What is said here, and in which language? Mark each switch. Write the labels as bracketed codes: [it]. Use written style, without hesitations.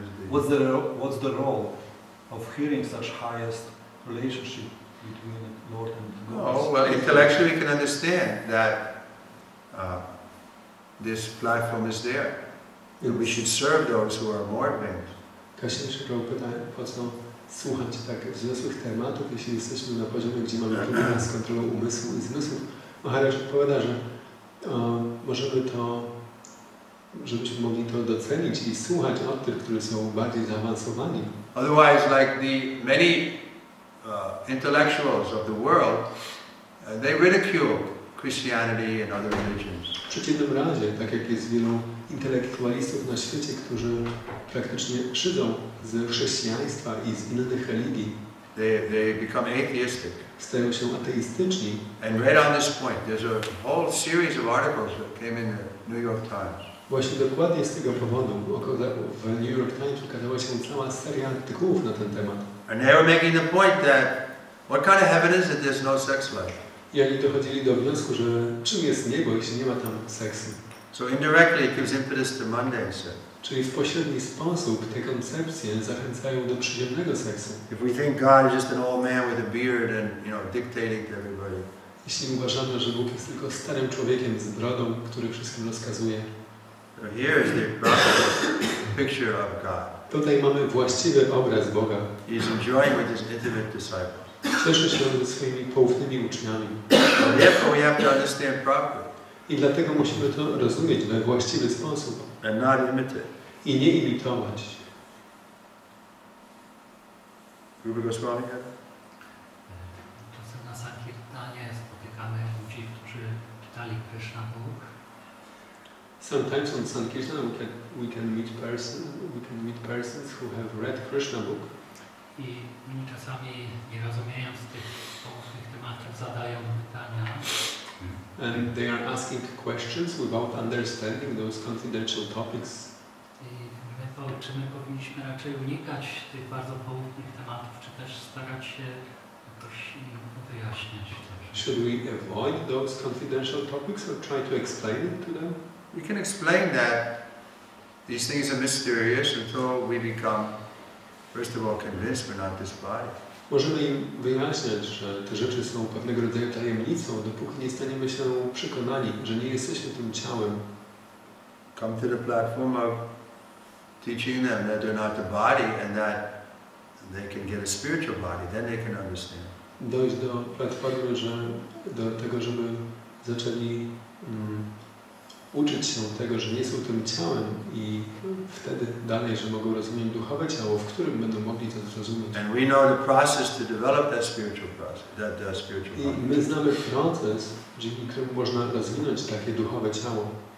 [en] What's the role of hearing such highest relationship between Lord and the gopis? Oh, well, intellectually we can understand that this platform is there. And we should serve those who are more advanced. [pl] Kasia Szybroł pyta, po co słuchać tak wzniosłych tematów, jeśli jesteśmy na poziomie, gdzie mamy problemy z kontrolą umysłu i zmysłów. Maharaj odpowiada, że możemy to, żebyśmy mogli to docenić i słuchać od tych, którzy są bardziej zaawansowani. [en] Otherwise, like the many intellectuals of the world, they ridicule Christianity and other religions. [pl] W przeciwnym razie, tak jak jest wielu intelektualistów na świecie, którzy praktycznie szydzą z chrześcijaństwa i z innych religii. [en] They become atheistic. [pl] Stają się ateistyczni. [en] And right on this point, there's a whole series of articles that came in the New York Times. [pl] Właśnie dokładnie z tego powodu w New York Times ukazała się cała seria artykułów na ten temat. [en] And they were making the point that what kind of heaven is it there's no sex life? [pl] I oni dochodzili do wniosku, że czym jest niebo, jeśli nie ma tam seksu. [en] So indirectly it gives impetus to mundane sex. [pl] Czyli w pośredni sposób te koncepcje zachęcają do przyziemnego seksu. [en] If we think God is just an old man with a beard and, dictating to everybody. [pl] Jeśli uważamy, że Bóg jest tylko starym człowiekiem z brodą, który wszystkim rozkazuje. [en] So here is the picture of God. [pl] Tutaj mamy właściwy obraz Boga. [en] He is enjoying with his intimate disciples. [pl] Cieszy się ze swoimi poufnymi uczniami. [en] Therefore we have to understand properly. [pl] I dlatego musimy to rozumieć we właściwy sposób. [en] And not imitate. [pl] I nie imitować. [en] Rupa Goswami? [pl] Czasem na Sankirtanie spotykamy ludzi, którzy czytali Krishna Book. [en] Sometimes on Sankirtan we can meet persons who have read Krishna Book. [pl] I oni czasami, nie rozumiejąc tych poufnych tematów, zadają pytania. [en] And they are asking questions without understanding those confidential topics. [pl] Czy my powinniśmy raczej unikać tych bardzo poufnych tematów, czy też starać się jakoś im wyjaśniać? [en] Should we avoid those confidential topics or try to explain it to them? We can explain that These things are mysterious until we become, first of all, convinced we're not this body. [pl] Możemy im wyjaśniać, że te rzeczy są pewnego rodzaju tajemnicą, dopóki nie staniemy się przekonani, że nie jesteśmy tym ciałem. [en] Come to the platform of teaching them that they're not the body and that they can get a spiritual body, then they can understand. [pl] Dojść do platformy, do tego, żeby zaczęli uczyć się tego, że nie są tym ciałem i wtedy dalej, że mogą rozumieć duchowe ciało, w którym będą mogli to zrozumieć. [en] And we know the process to develop that spiritual process, that spiritual body. [pl] I my znamy proces, dzięki któremu można rozwinąć takie duchowe ciało.